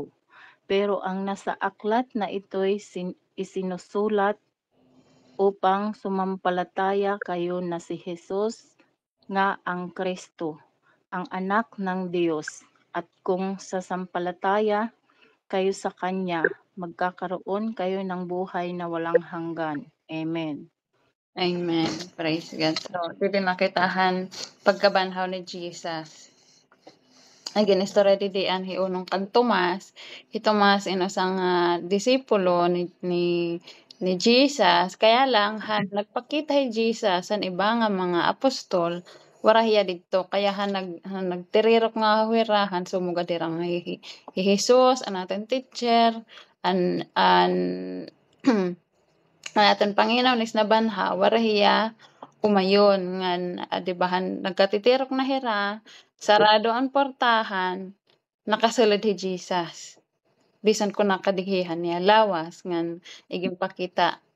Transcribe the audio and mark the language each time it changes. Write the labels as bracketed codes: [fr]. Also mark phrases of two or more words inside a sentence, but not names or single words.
[tl] Pero ang nasa aklat na ito'y isinusulat upang sumampalataya kayo na si Hesus nga ang Kristo, ang anak ng Diyos, at kung sasampalataya kayo sa Kanya, magkakaroon kayo ng buhay na walang hanggan. Amen. [en] Amen. Praise God. [war] So, dito makitahan pagkabanhaw ni Jesus. Again, istorya di an hiunong kan Tomas. Si Tomas inasang disipulo ni Jesus. Kaya lang han nagpakita si Jesus an iba nga mga apostol wara hiya didto kaya han nagtirirok nga hawirahan sumugad dirang hi Jesus an aton teacher an ang aton Panginoon is nabanha wara hiya umayon ngan di ba nagkatitirok na hira sarado ang portahan nakasulod si Jesus bisan ko nakadighihan niya lawas ngan iging pakita